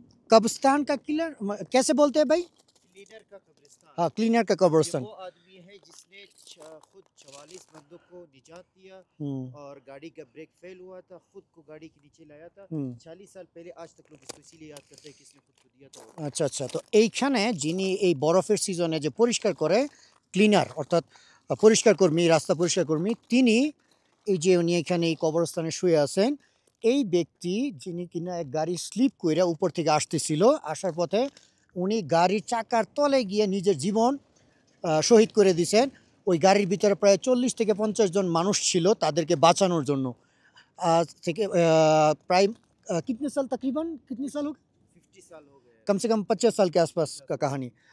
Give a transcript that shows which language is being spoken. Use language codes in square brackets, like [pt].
[hi] कब्रिस्तान का क्लीनर कैसे बोलते हैं भाई? क्लीनर का कब्रिस्तान। हाँ, क्लीनर का ये कब्रिस्तान। वो आदमी है जिसने खुद 44 बंदों को निजात दिया हम्म, और गाड़ी का ब्रेक फेल हुआ था, खुद को गाड़ी के नीचे लाया था। हम्म। 40 साल पहले आज तक लोग इसको इसीलिए याद करते हैं कि इसने खुद को दिया था। [bn] আচ্ছা আচ্ছা। তো এইখানে যিনি এই বরফের সিজনে যে পরিষ্কার করে, ক্লিনার অর্থাৎ পরিষ্কার কর্মী, রাস্তা পরিষ্কার কর্মী, তিনি এই যে উনি এখানে এই কবরস্থানে শুয়ে আছেন। এই ব্যক্তি যিনি কিনা এক গাড়ি স্লিপ কইরা উপর থেকে আসতেছিল, আসার পথে উনি গাড়ির চাকার তলে গিয়ে নিজের জীবন শহীদ করে দিয়েছেন। ওই গাড়ির ভিতরে প্রায় 40 থেকে 50 জন মানুষ ছিল, তাদেরকে বাঁচানোর জন্য। আজ থেকে প্রায় [hi] कितने साल तकरीबन कितने साल हो गए? 50 साल हो गए। कम से कम 50 साल के आसपास का कहानी।